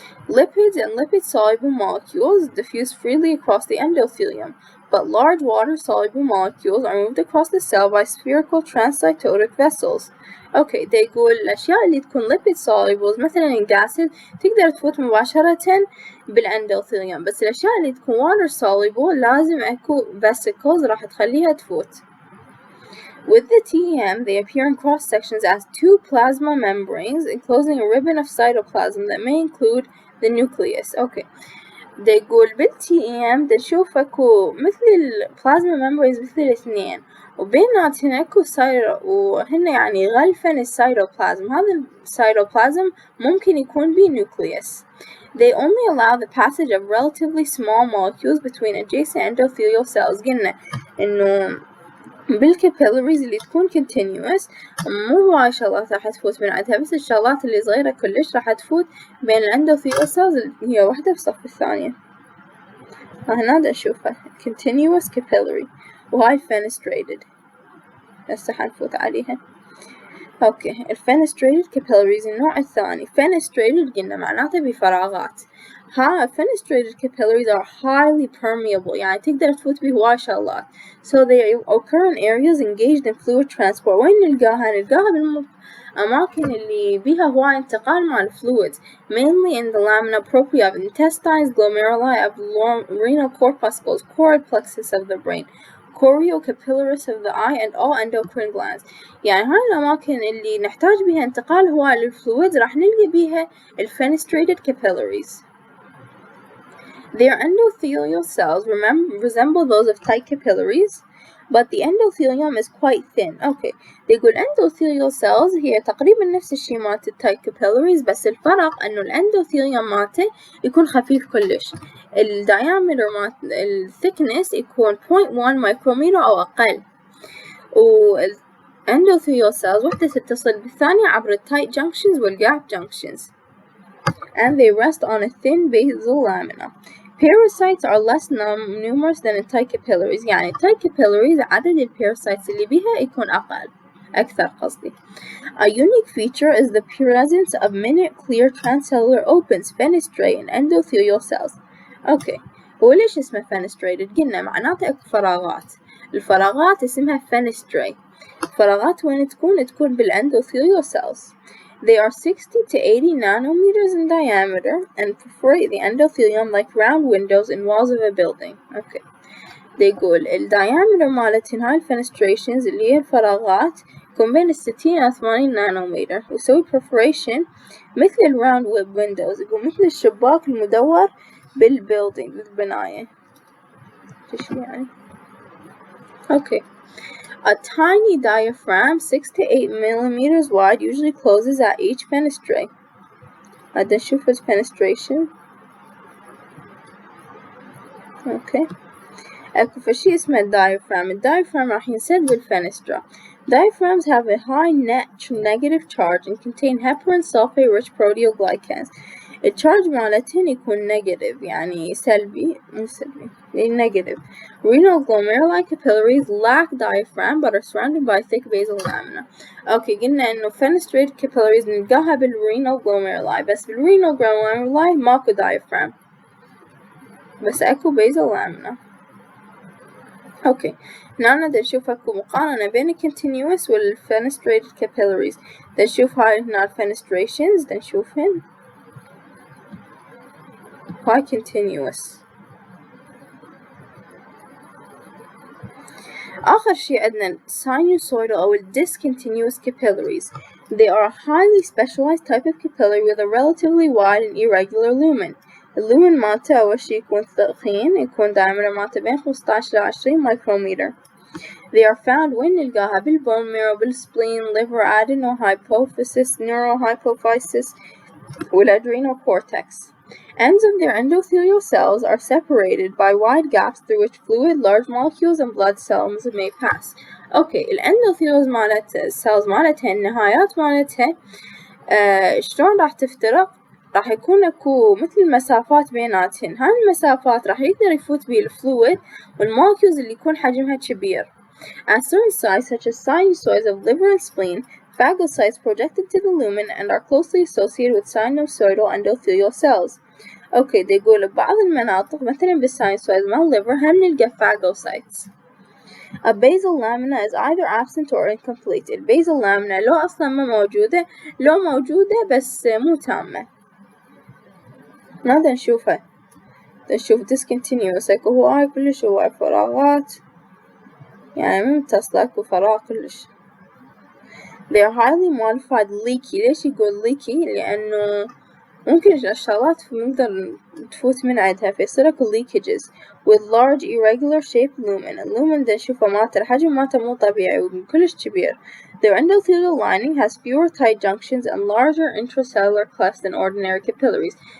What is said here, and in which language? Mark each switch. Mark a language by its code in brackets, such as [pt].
[en] Lipids and lipid-soluble molecules diffuse freely across the endothelium, but large water-soluble molecules are moved across the cell by spherical transcytotic vessels. [ar] اوكي دا يقول الأشياء اللي تكون lipid solubles مثلا الجاسد تقدر تفوت مباشرة بالأندوثيليوم، بس الأشياء اللي تكون water soluble لازم أكو vesicles راح تخليها تفوت. [en] With the TEM, they appear in cross sections as two plasma membranes enclosing a ribbon of cytoplasm that may include the nucleus. Okay. [ar] دا يقول بالTEM دا نشوف اكو مثل البلازما membranes مثل الاثنين، وبيناتهن اكو وهن يعني غلفن السيتوبلازم. هذا السيتوبلازم ممكن يكون بيه nucleus. [en] They only allow the passage of relatively small molecules between adjacent endothelial cells. [ar] قلنا انه بالكابيلاريز اللي تكون continuous مو هواي شغلات راح تفوت من عندها، بس الشغلات اللي صغيرة كلش راح تفوت بين الأندوثيليال cells اللي هي واحدة بالصف الثانية. هنا دا نشوفها continuous capillary وهاي fenestrated هسه حنفوت عليها. اوكي الفينستريتد capillaries النوع الثاني. fenestrated قلنا معناته بفراغات. [en] fenestrated capillaries are highly permeable، [ar] يعني تقدر تفوت بهواي شغلات. [en] So they occur in areas engaged in fluid transport. [ar] وين نلقاها؟ نلقاها بالأماكن اللي بيها هواي انتقال مع [en] fluids، mainly in the lamina propria of intestines, glomeruli of renal corpuscles, choroid plexus of the brain, choriocapillaris of the eye, and all endocrine glands. [ar] يعني هاي الأماكن اللي نحتاج بيها انتقال هواي للفلويدز راح نلقي بيها fenestrated capillaries. [en] Their endothelial cells resemble those of tight capillaries, but the endothelium is quite thin. [ar] Okay, يقول endothelial cells هي تقريبا نفس الشي مالت التايت capillaries، بس الفرق انه الاندوثيليوم مالته يكون خفيف كلش. الدايمتر مالت الثيكنس يكون 0.1 مايكرومتر او اقل، والendothelial cells وحدة تتصل بالثانية عبر التايت junctions والgap junctions, [en] and they rest on a thin basal lamina. Parasites are less numerous than tight capillaries، [ar] يعني tight capillaries عدد الباراسايتس اللي بيها يكون أكثر قصدي. [en] A unique feature is the presence of minute clear transcellular opens fenestrate in endothelial cells. [ar] Okay، وليش اسمه fenestrated؟ قلنا معناته اكو فراغات، الفراغات اسمها fenestrate. الفراغات وين تكون بالendothelial cells. [en] They are 60 to 80 nanometers in diameter and perforate the endothelium like round windows in walls of a building. Okay. [ar] يقول الدايمتر مالتهن هاي الفينستريشنز اللي هي الفراغات يكون بين 60 و 80 نانومتر، ويسوي perforation مثل الراوند ويندوز، يقول مثل الشباك المدور بالبيلدينج بالبناية. ايش يعني؟ Okay. [en] A tiny diaphragm 6 to 8 millimeters wide usually closes at each fenestrate. [ar] هذا نشوف fenestration. [en] Okay. [ar] أكو فشي اسمه diaphragm. الdiaphragm راح ينسد بالفنسترا. [en] Diaphragms have a high net negative charge and contain heparin sulfate rich proteoglycans. [ar] الcharge مالتهن يكون negative، يعني سلبي مو سلبي، يعني negative. [en] Renal glomeruli capillaries lack diaphragm but are surrounded by thick basal lamina. [ar] اوكي قلنا انه fenestrated capillaries نلقاها بالrenal glomeruli، بس بالrenal glomeruli ماكو diaphragm بس اكو basal lamina. اوكي هنا دا نشوف اكو مقارنة بين continuous وال fenestrated capillaries. دا نشوف هاي هنا fenestrations دا نشوفهن هاي continuous. آخر شي عندنا sinusoidal أو discontinuous capillaries. [en] They are a highly specialized type of capillary with a relatively wide and irregular lumen. [ar] اللومن مالته أول شي يكون ثخين، يكون diameter مالته بين 15 ل 20 micrometer. [en] They are found [ar] وين نلقاها [en] بالbone marrow, بالspleen, liver, adenohypophysis, neurohypophysis, والadrenal cortex. Ends of their endothelial cells are separated by wide gaps through which fluid, large molecules, and blood cells may pass. [ar] Okay, الendothelial cells مالتها النهايات مالتها شلون راح تفترق؟ راح يكون اكو مثل مسافات بيناتهن. هاي المسافات راح يقدر يفوت بيه الفلويد والمولكيولز اللي يكون حجمها كبير. [en] At certain sites such as sinusoids of liver and spleen, phagocytes projected to the lumen and are closely associated with sinusoidal endothelial cells. [ar] اوكي دا يقول ببعض المناطق مثلا بالساينسويد مال الليفر هم نلقى phagocytes. [en] A basal lamina is either absent or incomplete. [ar] البيزل لامنا لو أصلا ما موجودة، لو موجودة بس مو تامة. ماذا نشوفها؟ نشوف discontinuous، اكو هواي كلش هواي فراغات، يعني مو متصلة، اكو فراغ كلش. [en] They are highly modified leaky. [ar] ليش يقول leaky؟ لأنه ممكن الشغلات نقدر تفوت من عندها فيصير اكو leakages [en] with large irregular shaped lumen. [ar] اللومن دا نشوفه مالته الحجم مالته مو طبيعي وكلش كبير. [en] Their endothelial lining has fewer tight junctions and larger intracellular clefts than ordinary capillaries.